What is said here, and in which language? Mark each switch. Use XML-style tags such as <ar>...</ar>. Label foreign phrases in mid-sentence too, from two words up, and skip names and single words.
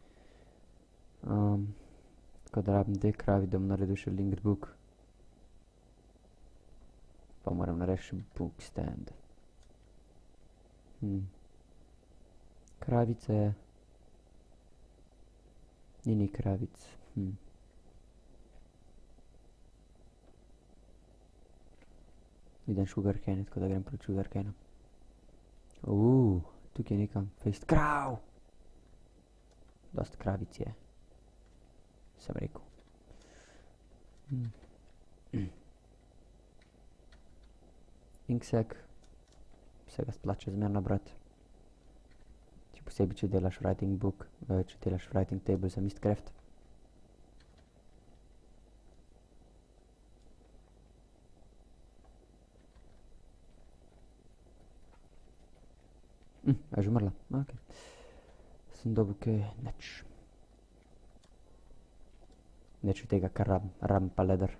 <sl>Tako da rabim 2 kravi, da bom naredil še</sl> <en>linked book.</en> <sl>Pa moram narediti še</sl> <en>book stand.</en> <sl>Kravice. Ni kravic. Idem sugarcane, tako da grem proti sugarcane. Tukaj je nekam fejst krav. Dost kravic je. Sem rekel. Inksec. Se ga splača zmer nabrati. Če posebej, če delaš</sl> <en>writing book,</en> <sl>če delaš</sl> <en>writing table</en> <sl>za Mistcraft. A je že umrla? Ok. Sem dobil kaj, nič. Nič od tega, kar rabim pa leder.</sl>